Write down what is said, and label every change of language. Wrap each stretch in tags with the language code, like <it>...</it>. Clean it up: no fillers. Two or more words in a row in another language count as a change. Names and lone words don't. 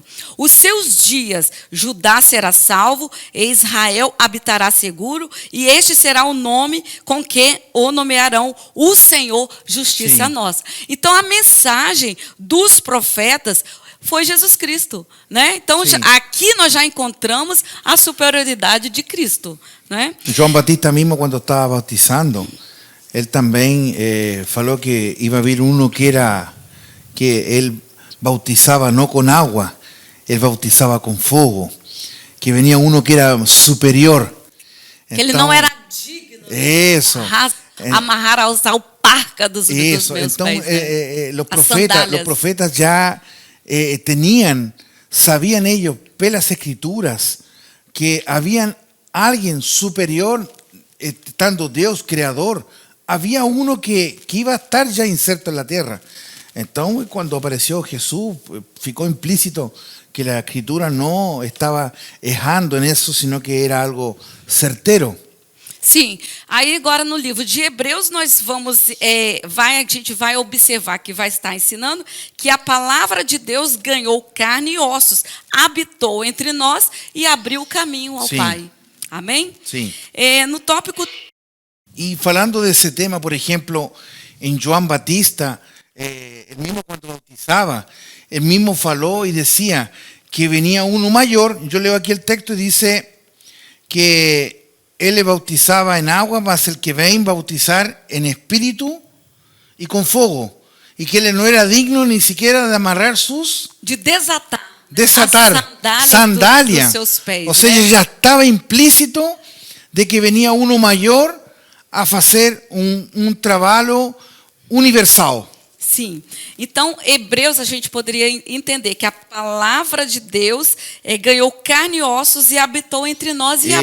<pt>Os seus dias, Judá será salvo, e Israel habitará seguro, e este será o nome com que o nomearão: o Senhor, justiça Sim. nossa. Então a mensagem dos profetas foi Jesus Cristo, né? Então Sim. aqui nós já encontramos a superioridade de Cristo, né?</pt> <es>João Batista mismo cuando estaba bautizando, él también falou que iba a haber uno que él bautizaba no con agua, él bautizaba con fuego, que venía uno que era superior.</es> <pt>Que ele não era digno</pt> <es>Eso.</es> <pt>de amarrar ao parca dos meus Então, pés, né?</pt> <es>los</es> <pt>As sandálias.</pt> <es>profetas ya sabían ellos,</es> <pt>pelas escrituras,</pt> <es>que habían alguien superior, estando Dios creador, había uno que iba a estar ya inserto en la tierra. Entonces, cuando apareció Jesús, ficó implícito que la escritura no estaba errando en eso, sino que era algo certero.</es> <pt>Sim, aí agora no livro de Hebreus nós vamos, a gente vai observar que vai estar ensinando que a palavra de Deus ganhou carne e ossos, habitou entre nós e abriu o caminho ao Sim. Pai. Amém? Sim. No tópico...</pt> <es>Y falando de ese tema, por ejemplo, en Joan Batista, el mismo cuando bautizaba, el mismo faló y decía que venía uno mayor. Yo leo aquí el texto y dice que él le bautizaba en agua, mas el que ven bautizar en espíritu y con fuego, y que él no era digno ni siquiera de amarrar sus... De desatar</es> <pt>Desatar sandália. dos seus pés. Ou seja, já estava implícito de que</pt> <es>venia uno</es> <pt>maior a fazer um trabalho universal. Sim. Então, Hebreus, a gente poderia entender que a palavra de Deus ganhou carne e ossos e habitou entre nós e</pt>